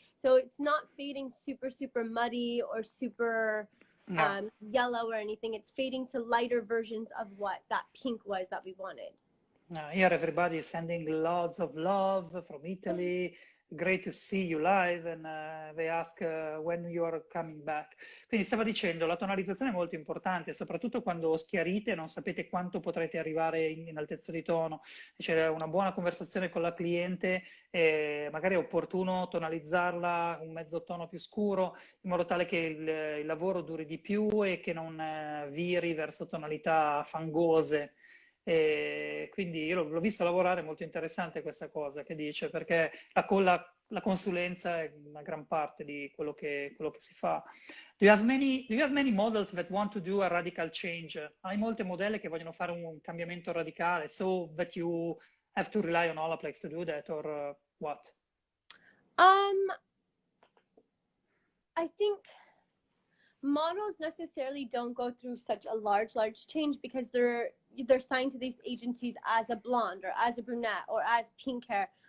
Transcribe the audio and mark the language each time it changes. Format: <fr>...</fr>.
<en>So it's not fading super, super muddy or super No. yellow or anything. It's fading to lighter versions of what that pink was that we wanted. Here everybody is sending lots of love from Italy. Great to see you live, and they ask when you are coming back.</en> <it>Quindi stava dicendo, la tonalizzazione è molto importante, soprattutto quando schiarite e non sapete quanto potrete arrivare in altezza di tono. C'è una buona conversazione con la cliente, magari è opportuno tonalizzarla un mezzo tono più scuro, in modo tale che il lavoro duri di più e che non viri verso tonalità fangose. E quindi io l'ho visto lavorare, molto interessante questa cosa che dice, perché la consulenza è una gran parte di quello che si fa.</it> <en>Do you have many models that want to do a radical change?</en> <it>Hai molte modelle che vogliono fare un cambiamento radicale,</it> <en>so that you have to rely on Olaplex to do that, or what? I think models necessarily don't go through such a large change because they're signed to these agencies as a blonde or as a brunette or as pink hair.</en>